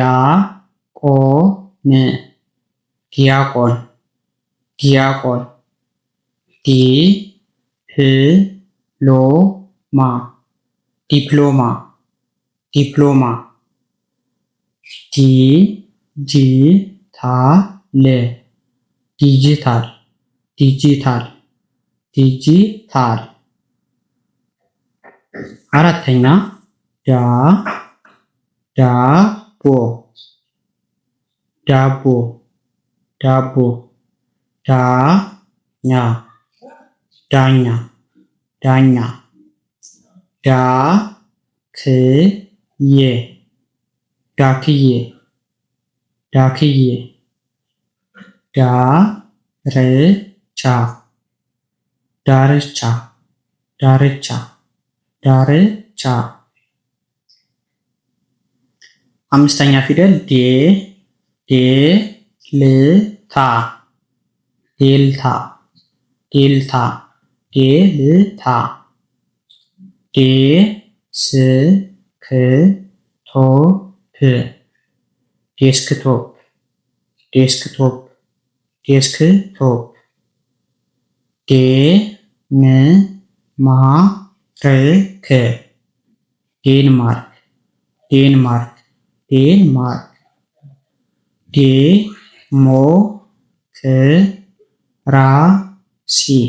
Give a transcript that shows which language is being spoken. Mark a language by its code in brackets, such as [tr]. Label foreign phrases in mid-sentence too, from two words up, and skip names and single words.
[am] ቆ፣ ን፣ ዲያቆን፣ ዲያቆን፣ ዲ፣ ፕ፣ ሎ፣ ማ፣ ዲፕሎማ፣ ዲፕሎማ፣ ዲ፣ ጂ፣ ታ፣ ል፣ ዲጂታል፣ ዲጂታል፣ ዲጂታል። አራተኛ ዳ፣ ዳቦ፣ ዳቦ፣ ዳቦ፣ ዳኛ፣ ዳኛ፣ ዳኛ፣ ዳ፣ ክ፣ ዬ፣ ዳክዬ፣ ዳክዬ፣ ዳ፣ ር፣ ቻ፣ ዳርቻ፣ ዳርቻ፣ ዳርቻ። አምስተኛ ፊደል ዴ፣ ዴ፣ ል፣ ታ፣ ዴልታ፣ ዴልታ፣ ዴልታ፣ ዴ፣ ስ፣ ክ፣ ቶ፣ ፕ፣ ዴስክቶፕ፣ ዴስክቶፕ፣ ዴስክቶፕ፣ ዴ፣ ን፣ ማ፣ ር፣ ክ፣ ዴንማርክ፣ ዴንማርክ፣ ዴንማርክ፣ ዴ፣ ሞ፣ ክ፣ ራ፣ ሲ፣